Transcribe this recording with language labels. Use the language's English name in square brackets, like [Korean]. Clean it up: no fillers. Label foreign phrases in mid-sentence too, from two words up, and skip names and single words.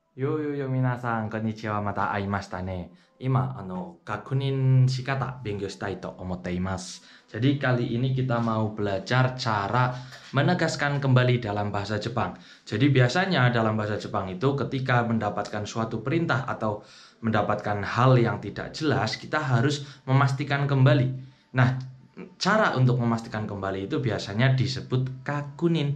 [Japanese] よよよ皆さん、こんにちは。また会いましたね。確認仕方勉強したいと思っています。 [Indonesian] Jadi kali ini kita mau belajar cara menegaskan kembali dalam bahasa Jepang. Jadi biasanya dalam bahasa Jepang itu ketika mendapatkan suatu perintah atau mendapatkan hal yang tidak jelas, kita harus memastikan kembali. Nah, cara untuk memastikan kembali itu biasanya disebut kakunin.